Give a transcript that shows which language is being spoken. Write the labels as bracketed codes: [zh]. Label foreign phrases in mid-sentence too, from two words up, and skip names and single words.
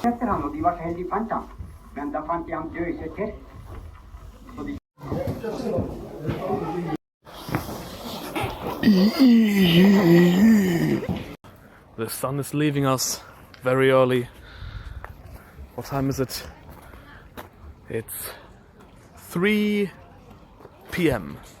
[no] han, og de var så heldige fant han. Men da fant de ham død i sitt til. Så de... [en] The sun is leaving us very early. What time is it? It's 3 p.m.